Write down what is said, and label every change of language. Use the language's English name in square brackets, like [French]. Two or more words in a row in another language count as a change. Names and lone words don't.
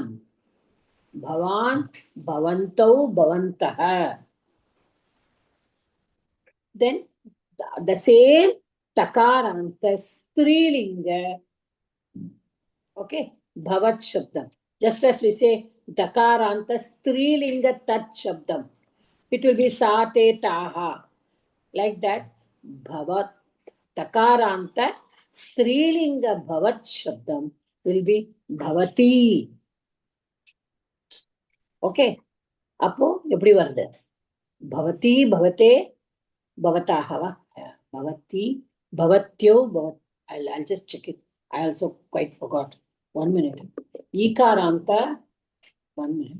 [Sanskrit] Bhavan, Bhavantau, Bhavantaha. [English] Then the same [Sanskrit] Takaranta Strilinga. [English] Okay, [Sanskrit] Bhavat Shabdam. [English] Just as we say [Sanskrit] Dakaranta Strilinga Tat Shabdam. [English] It will be Sate Taha. Like that, [Sanskrit] Bhavat Takaranta Strilinga Bhavat Shabdam [English] will be Bhavati. [Tamil] Okay. அப்போ எப்படி வருது? [Sanskrit] Bhavati, Bhavate, Bhavatahava. Bhavati, Bhavatyo, [English] I'll just check it. I also quite forgot. 1 minute. Ikaranta, 1 minute.